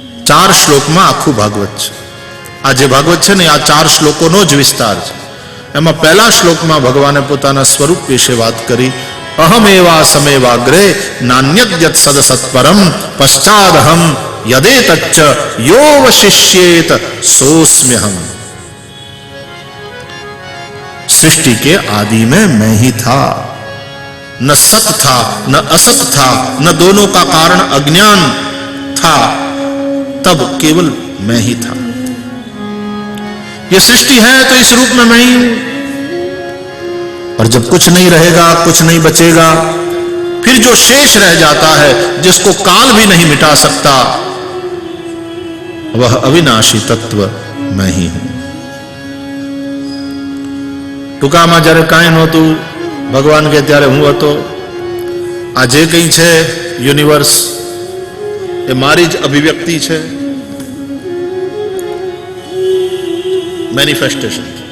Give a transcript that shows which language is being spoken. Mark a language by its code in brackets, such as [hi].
[gu] 4 શ્લોકમાં આખું ભાગવત છે. આ જે ભાગવત છે ને આ 4 શ્લોકોનો જ વિસ્તાર છે. એમાં પહેલા શ્લોકમાં ભગવાને પોતાના સ્વરૂપ વિશે વાત કરી. [sa] અહમેવા સમેવાગ્રે નાન્યદ્યત સદસત્પરમ પશ્ચાદહમ યદેતચ્ચ યો વશિષ્યેત સોસ્મ્યહમ. [hi] सृष्टि के आदि में मैं ही था, न सत था न असत था, न दोनों का कारण अज्ञान था, तब केवल मैं ही था. ये सृष्टि है तो इस रूप में मैं ही हूं. और जब कुछ नहीं रहेगा, कुछ नहीं बचेगा, फिर जो शेष रह जाता है जिसको काल भी नहीं मिटा सकता, वह अविनाशी तत्व मैं ही हूं. [gu] ટૂંકામાં જ્યારે કાંઈ નહોતું ભગવાન કે ત્યારે હું હતો. આ જે કંઈ છે યુનિવર્સ એ મારી જ અભિવ્યક્તિ છે, મેનિફેસ્ટેશન.